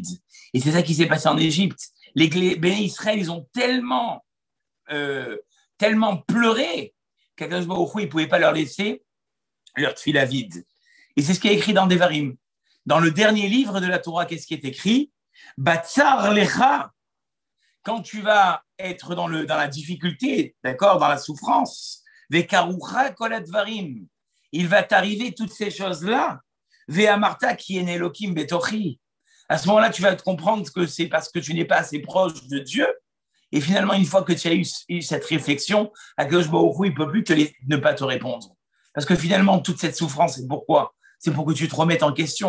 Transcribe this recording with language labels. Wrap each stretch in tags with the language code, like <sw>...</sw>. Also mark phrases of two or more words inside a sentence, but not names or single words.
<fr>Et c'est ça qui s'est passé en Égypte. Les Béné Israël, ils ont tellement pleuré qu'</fr> <he>הקדוש ברוך הוא,</he> <fr>il ne pouvait pas leur laisser leur tefila vide. Et c'est ce qui est écrit dans Devarim. Dans le dernier livre de la Torah, qu'est-ce qui est écrit?</fr> <he>בצר לך.</he> <fr>Quand tu vas être dans la difficulté, d'accord, dans la souffrance,</fr> <he>וקראוך כל הדברים,</he> <fr>il va t'arriver toutes ces choses-là.</fr> <he>ואמרת כי אין אלוקים בתוכי.</he> <fr>À ce moment-là, tu vas te comprendre que c'est parce que tu n'es pas assez proche de Dieu. Et finalement, une fois que tu as eu cette réflexion,</fr> <he>הקדוש ברוך הוא,</he> <fr>il ne peut plus ne pas te répondre. Parce que finalement, toute cette souffrance, c'est pourquoi? C'est pour que tu te remettes en question.</fr>